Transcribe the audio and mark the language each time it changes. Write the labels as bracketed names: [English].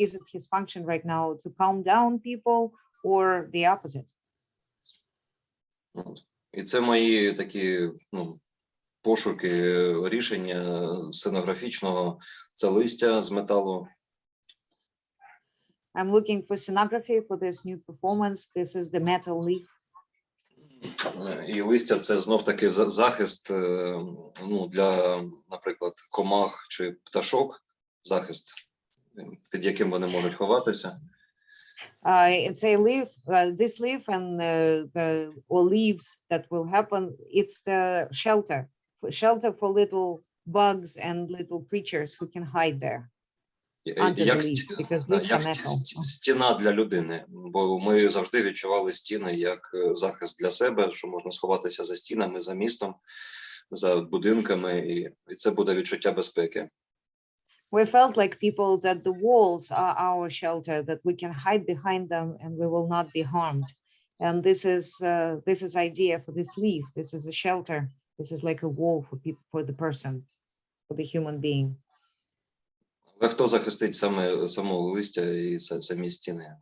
[English] is it his function right now to calm down people or the opposite? [Ukrainian] От. І це мої такі пошуки рішення сценографічного. Це листя з металу. [English] I'm looking for scenography for this new performance. This is the metal leaf. [Ukrainian] І листя це знов таки захист для, наприклад, комах чи пташок, захист, під яким вони можуть ховатися. [English] It's a leaf, this leaf and or leaves that will happen. It's the shelter for little bugs and little creatures who can hide there. Under the leaves, because leaves are metal. [Ukrainian] Стіна для людини, бо ми завжди відчували стіни як захист для себе, що можна сховатися за стінами, за містом, за будинками, і це буде відчуття безпеки. [English] We felt like people that the walls are our shelter, that we can hide behind them and we will not be harmed. And this is idea for this leaf. This is a shelter. This is like a wall for people, for the person, for the human being. [Ukrainian] Але хто захистить самого листя і самі стіни?